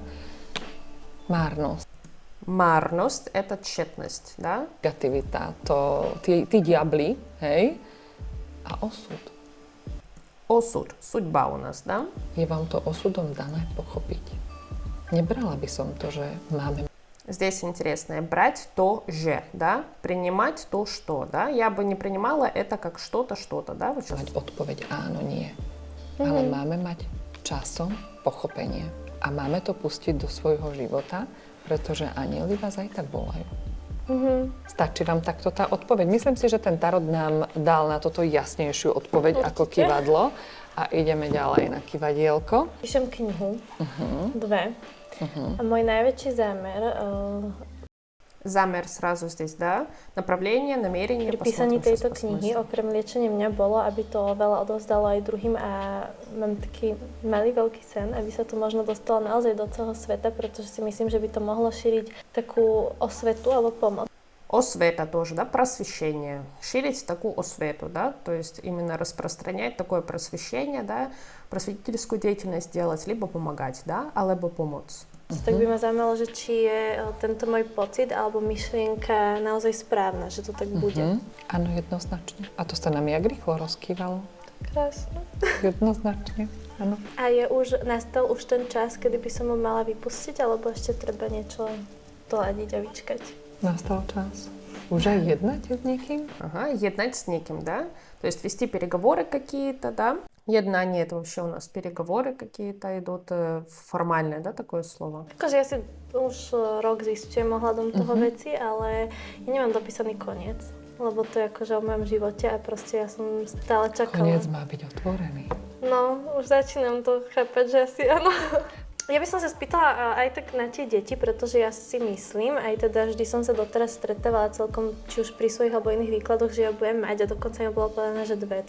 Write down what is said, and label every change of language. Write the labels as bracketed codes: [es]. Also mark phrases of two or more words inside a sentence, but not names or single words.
[sk] Márnosť. [ru] Марность — это тщетность, да. [sk] Negativita, to tí diabli, hej? A osud. [ru] Осуд, судьба у нас, да. [sk] Je vám to osudom dané pochopiť. Nebrala by som to, že máme... [ru] Здесь интересно, брать то же, да, принимать то, что, да. Я бы не принимала это как что-то, да. Вот сейчас. [sk] Mať odpoveď áno, nie. Ale máme mať časom pochopenie. A máme to pustiť do svojho života, pretože anjeli vás aj tak volajú. Stačí vám takto tá odpoveď? Myslím si, že ten tarot nám dal na toto jasnejšiu odpoveď ako kyvadlo. A ideme ďalej na kyvadielko. Píšem knihu, 2. A môj najväčší zámer... [ru] Замер сразу здесь, да? Направление, намерение. [sk] Pri písaní [ru] Посмотрим, [sk] tejto [ru] сейчас [sk] knihy, [ru] посмотрим. [sk] okrem liečenia mňa, bolo, aby to veľa odovzdalo aj druhým a mám taký malý veľký sen, aby sa to možno dostalo naozaj do celého sveta, pretože si myslím, že by to mohlo šíriť takú osvetu alebo pomoc. [ru] Освета тоже, да, просвещение. Ширить такую освету, да, то есть именно распространять такое просвещение, да, просветительскую деятельность делать, либо помогать, да, [sk] alebo pomôcť. Tak by ma zaujímalo, že či je tento môj pocit alebo myšlienka naozaj správna, že to tak bude. Áno, jednoznačne. A to sa nám jak rýchlo rozkývalo. Krásne. Jednoznačne, áno. A nastal už ten čas, kedy by som ho mala vypustiť, alebo ešte treba niečo doľadiť a vyčkať? Nastal čas. Уже jednať s niekým? [ru] Ага, [sk] jednať s niekým, [ru] да, то есть вести переговоры какие-то, да. Jednanie, это вообще у нас переговоры какие-то идут, формальное, да, такое слово. [sk] Akože ja si už rok zistujem ohľadom toho veci, ale ja nemám dopísaný koniec, lebo to je akože o mojom živote a proste ja som stále čakala. Koniec má byť otvorený. No, už začínam to chápať, že asi áno. Ja by som sa spýtala aj tak na tie deti, pretože ja si myslím, aj teda vždy som sa doteraz stretávala celkom, či už pri svojich alebo iných výkladoch, že ja budem mať a dokonca mi bolo povedané, že 2.